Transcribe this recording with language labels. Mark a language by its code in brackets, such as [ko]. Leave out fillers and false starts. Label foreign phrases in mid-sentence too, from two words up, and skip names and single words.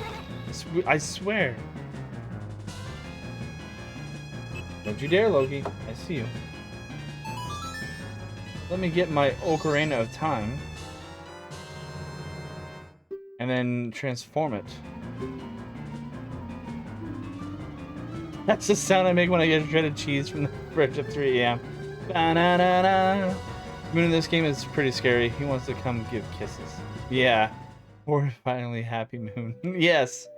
[en] I swear. Don't you dare, Loki. I see you. Let me get my Ocarina of Time. And then transform it. That's the sound I make when I get shredded cheese from the fridge at 3 a.m. Ba-na-na-na. Moon in this game is pretty scary. He wants to come give kisses. Yeah. We're finally happy, Moon. Yes.